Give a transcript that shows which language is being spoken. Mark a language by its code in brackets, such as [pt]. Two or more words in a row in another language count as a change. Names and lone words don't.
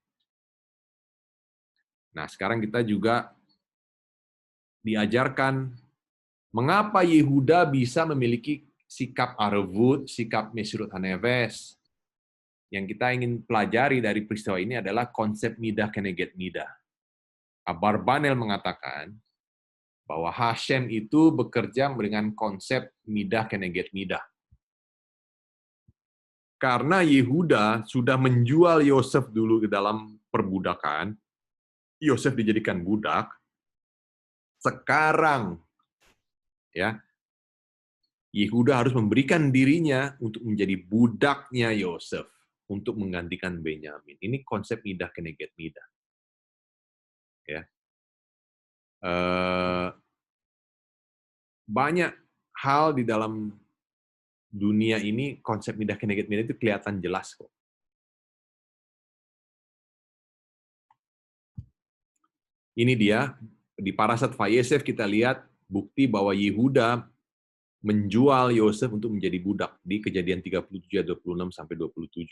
[id] Nah, sekarang kita juga diajarkan mengapa Yehuda bisa memiliki sikap arvut, sikap [he] Mesirut Nefes. [id] Yang kita ingin pelajari dari peristiwa ini adalah konsep [he] midah keneged midah. [id] Abarbanel mengatakan bahwa Hashem itu bekerja dengan konsep [he] midah keneged midah. [id] Karena Yehuda sudah menjual Yosef dulu ke dalam perbudakan, Yosef dijadikan budak, sekarang ya Yehuda harus memberikan dirinya untuk menjadi budaknya Yosef untuk menggantikan Benyamin. Ini konsep [he] midah keneged midah. [id] Ya. Banyak hal di dalam dunia ini, konsep [he] midah keneged midah [id] itu kelihatan jelas kok. Ini dia, di Parashat Vayeshev kita lihat bukti bahwa Yehuda menjual Yosef untuk menjadi budak di Kejadian 37 ayat 26 sampai 27.